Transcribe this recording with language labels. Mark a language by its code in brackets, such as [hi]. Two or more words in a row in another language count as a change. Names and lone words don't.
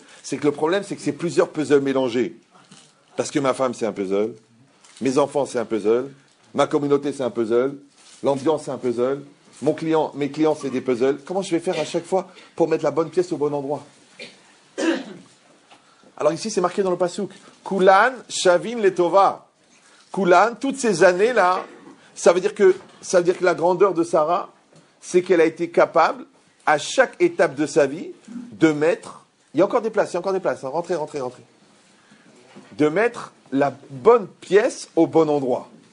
[fr] C'est que le problème, c'est que c'est plusieurs puzzles mélangés. Parce que ma femme, c'est un puzzle. Mes enfants, c'est un puzzle. Ma communauté, c'est un puzzle. L'ambiance, c'est un puzzle. Mes clients, c'est des puzzles. Comment je vais faire à chaque fois pour mettre la bonne pièce au bon endroit? Alors ici, c'est marqué dans le pasuk. [he] כולן שוות לטובה. [fr] Kulan, toutes ces années-là, ça veut dire que la grandeur de Sarah, c'est qu'elle a été capable, à chaque étape de sa vie, de mettre, il y a encore des places, hein, rentrez. De mettre la bonne pièce au bon endroit.